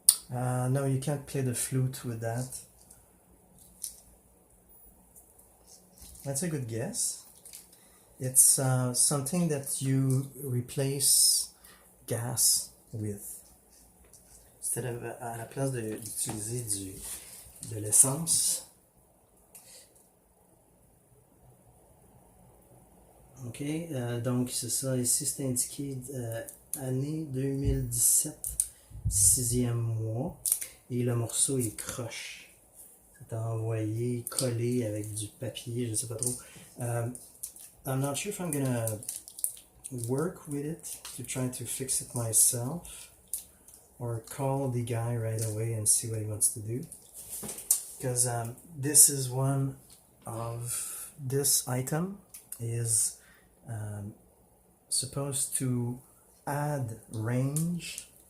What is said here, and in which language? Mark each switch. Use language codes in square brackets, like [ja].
[en] No, you can't play the flute with that. That's a good guess. It's something that you replace gas with. Instead of, [fr] à la place d'utiliser de l'essence. Ok, donc c'est ça. Ici c'est indiqué année 2017. 6e mois, et le morceau il croche. C'est envoyé collé avec du papier, je sais pas trop. [en] I'm not sure if I'm gonna work with it to try to fix it myself or call the guy right away and see what he wants to do, because this is one of this item is supposed to add range.